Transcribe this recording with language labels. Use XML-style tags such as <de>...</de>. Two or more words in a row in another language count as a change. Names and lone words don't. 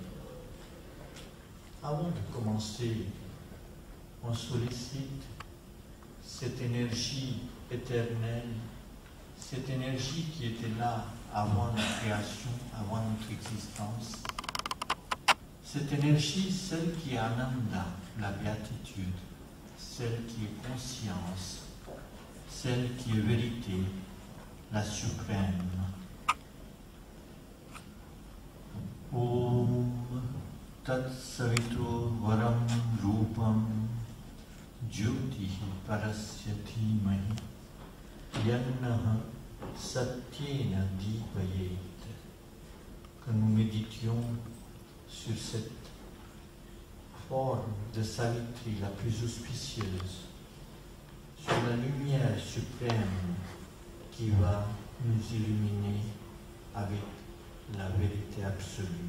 <fr>Avant de commencer, on sollicite cette énergie éternelle, cette énergie qui était là avant la création, avant notre existence. Cette énergie, celle qui est Ananda, la béatitude, celle qui est conscience, celle qui est vérité, la suprême.</fr> <sa>Om Tat Savitur Varam Rupam Jyotihi Parasya Dhimahi Yannaha Satyena Dipayet.</sa> <fr>Que nous méditions sur cette forme de Savitri la plus auspicieuse, sur la lumière suprême qui va nous illuminer avec la vérité absolue.</fr>